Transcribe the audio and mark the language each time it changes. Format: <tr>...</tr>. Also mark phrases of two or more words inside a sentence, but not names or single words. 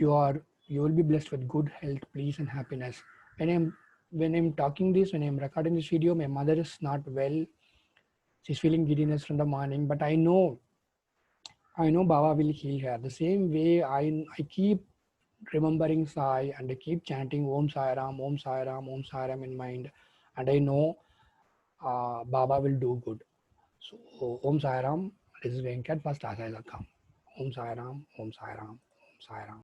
<en>you will be blessed with good health, peace, and happiness. When I'm talking this, when I'm recording this video, my mother is not well. She's feeling giddiness from the morning, but I know Baba will heal her. The same way I keep remembering Sai and I keep chanting</en> <sa>Om Sai Ram, Om Sai Ram, Om Sai Ram</sa> <en>in mind, and I know Baba will do good. So</en> <sa>Om Sai Ram,</sa> <en>this is Venkat. First, as I come.</en> <sa>Om Sai Ram, Om Sai Ram, Om Sai Ram.</sa>